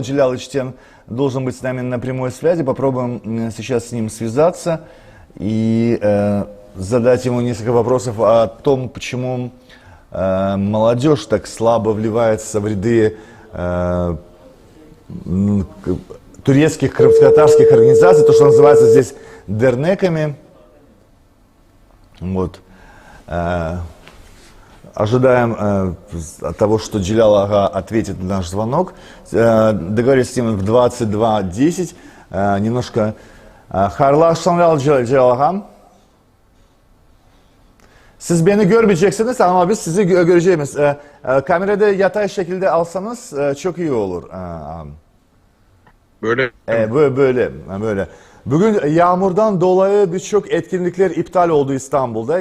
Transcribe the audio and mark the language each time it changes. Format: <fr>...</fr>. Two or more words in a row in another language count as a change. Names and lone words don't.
<ru>Джилял Ичтен должен быть с нами на прямой связи. Попробуем сейчас с ним связаться и задать ему несколько вопросов о том, почему молодежь так слабо вливается в ряды турецких крымско-татарских организаций, то, что называется здесь дернеками. Вот. Ожидаем того, что Джилял Ага ответит на наш звонок. Договорились с ним в 22:10. Немножко...</ru> <tr>Hayırlı akşamlar Dжилал Ага. Siz beni görmeyeceksiniz ama biz sizi göreceğiz. Kamerada yatay şekilde alsanız çok iyi olur. Böyle. Böyle. Bugün yağmurdan dolayı birçok etkinlikler iptal oldu İstanbul'da.</tr>